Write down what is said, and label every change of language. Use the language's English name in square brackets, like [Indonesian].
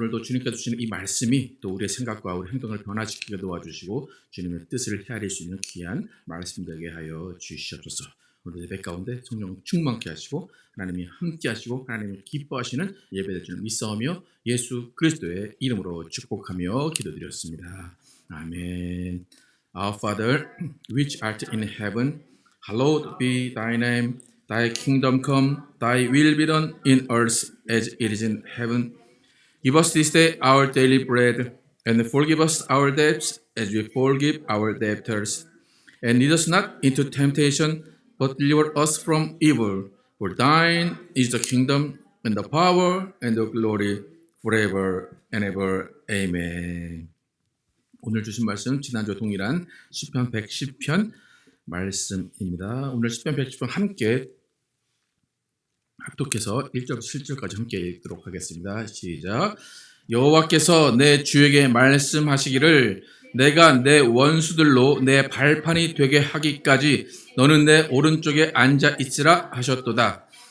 [Korean] 오늘도 주님께서 주시는 이 말씀이 또 우리의 생각과 우리 행동을 변화시키게 도와주시고 주님의 뜻을 헤아릴 수 있는 귀한 말씀 되게 하여 주시옵소서. 오늘 예배 가운데 성령 충만케 하시고 하나님이 함께 하시고 하나님이 기뻐하시는 예배될 줄 믿사오며 예수 그리스도의 이름으로 축복하며 기도드렸습니다. 아멘. [English] Our Father, which art in heaven, hallowed be thy name. Thy kingdom come, thy will be done in earth as it is in heaven. Give us this day our daily bread, and forgive us our debts as we forgive our debtors. And lead us not into temptation, but deliver us from evil. For thine is the kingdom, and the power, and the glory, forever and ever. Amen. [Korean] 오늘 주신 말씀 지난주와 동일한 시편 110편 말씀입니다. 오늘 시편 110편 함께 합독해서 1절부터 7절까지 함께 읽도록 하겠습니다. 시작. 여호와께서 내 주에게 말씀하시기를 내가 내 원수들로 내 발판이 되게 하기까지 너는 내 오른쪽에 앉아 있으라 하셨도다.